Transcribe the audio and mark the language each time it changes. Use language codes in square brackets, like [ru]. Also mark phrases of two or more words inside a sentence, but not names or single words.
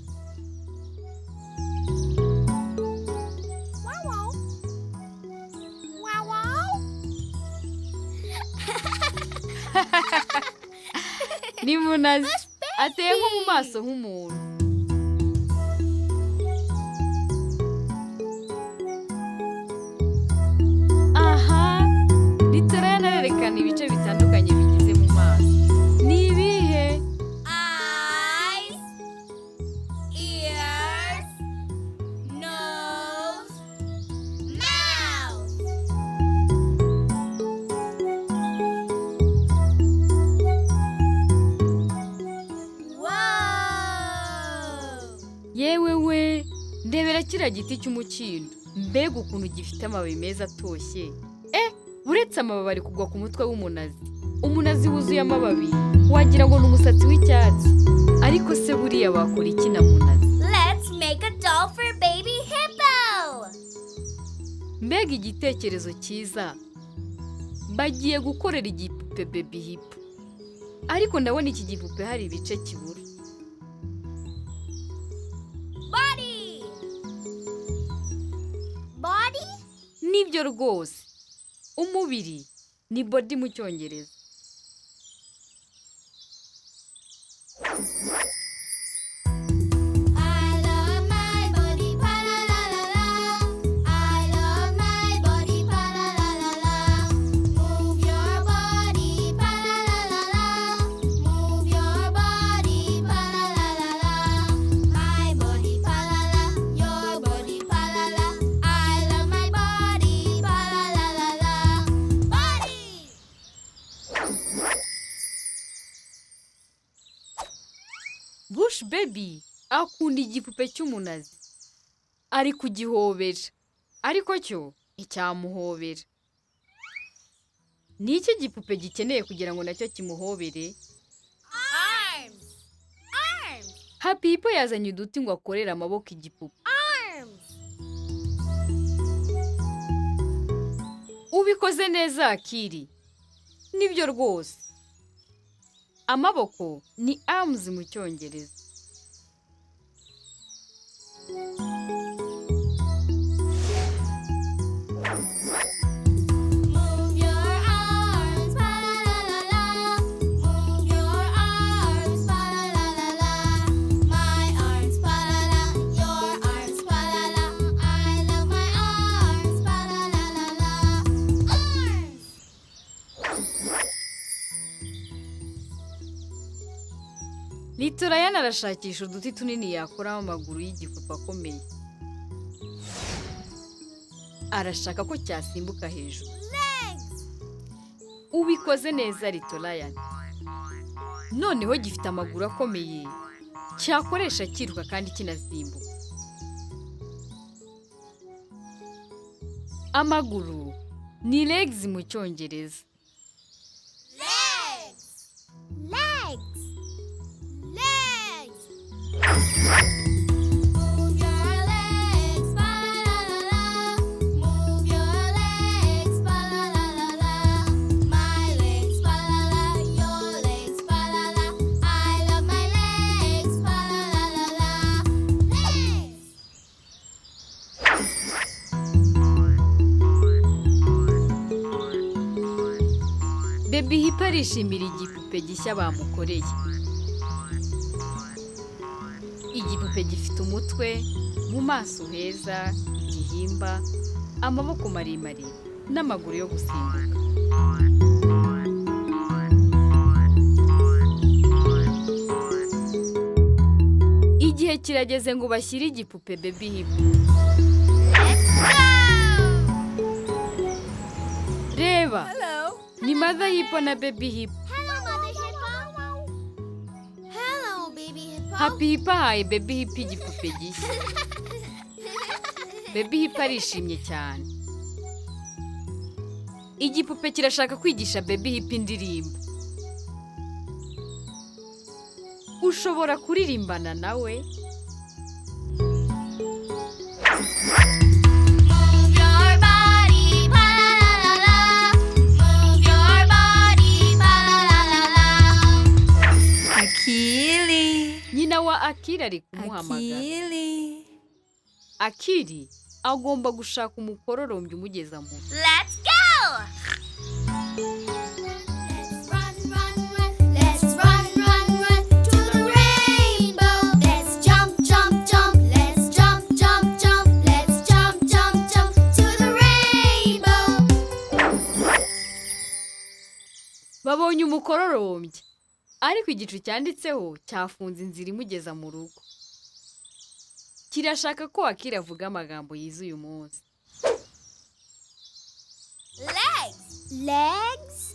[rw] Ni munazi. Ateye nko mu maso nk'umuntu. Aha, Lala yerekana ibice bitandukanye bigize mu maso. Ni ibihe? [en] Eyes, ears, nose, mouth. [rw] Yewe we, ndebera kiriya giti cy'umukindo. Mbega ukuntu gifite amababi meza atoshye. Buretse amababi ari kugwa ku mutwe w'umunazi. Umunazi wuzuye amababi, wagira ngo ni umusatsi w'icyatsi. Ariko se buriya bakora iki na munazi? [en] Let's make a doll for baby hippo. [rw] Mbega igitekerezo cyiza. Bagiye gukorera igipupe baby hippo. Ariko ndabona iki gipupe hari ibice kibura. Body. Body? Nibyo rwose. Umubiri ni body mu Cyongereza. [en] I love my body, pa la la la la. I love my body, pa la la la la. Move your body, pa la la la la. Move your body, pa la la la la. My body, pa la la. Your body, pa la la. I love my body, pa la la la la. [rw] Body. Bush baby akunda igipupe cy'umunazi. Ari kugihobera. Ariko cyo icyamuhobera. Ni iki gipupe gikeneye kugira ngo nacyo kimuhobere? [en] Arms. Arms. [rw] Happy Hippo yazanye uduti ngo akorere amaboko igipupe. Arms. ubikoze neza Akili. Nibyo rwose. Amaboko ni arms mu Cyongereza. [en] Move your arms, ba la la la. Move your arms, ba la la la. My arms, ba la la. Your arms, ba la la. I love my arms, ba la la la. [rw] Arms. Litorayana arashakisha uduti tunini yakoraho amaguru y'igipupe akomeye. Arashaka ko cyasimbuka hejuru. Ubikoze neza Litorayana. Noneho gifite amaguru akomeye, cyakoresha kiruka kandi kinasimbuka. Amaguru ni legs mu Cyongereza. Legs. [en] Move your legs, ba la la la. Move your legs, ba la la la. My legs, ba la la. Your legs, ba la la. I love my legs, ba la la la. [rw] Legs. Baby Hip arishimira igipupe gishya bamukoreye. Igipupe gifite umutwe, mu maso heza, igihimba, amaboko maremare n'amaguru yo gusimbuka. Igihe kirageze ngo bashyire igipupe Baby Hip. Reba, ni Mother Hippo na Baby Hip. [en] Hello, Mother Hippo. Hello, Baby Hippo. [rw] Happy Hip ahaye Baby Hip igipupe gishya. Baby Hip arishimye cyane. Igipupe kirashaka kwigisha Baby Hip indirimbo. Ushobora kuririmbana nawe. [en] Move your body, ba la la la. Move your body, ba la la la. [rw] Akili, Nyina wa Akili ari kumuhamagara. Akili. Akili agomba gushaka umukororombya umugeza mu rugo. [en] Let's go! Let's run, run, run. Let's run, run, run to the rainbow. Let's jump, jump, jump. Let's jump, jump, jump. Let's jump, jump, jump to the rainbow. [rw] Babonye umukororombya. Ariko igicu cyanditseho cyafunze inzira imugeza mu rugo. Kirashaka ko Akili avuga amagambo yize uyu munsi. [en] Legs. Legs?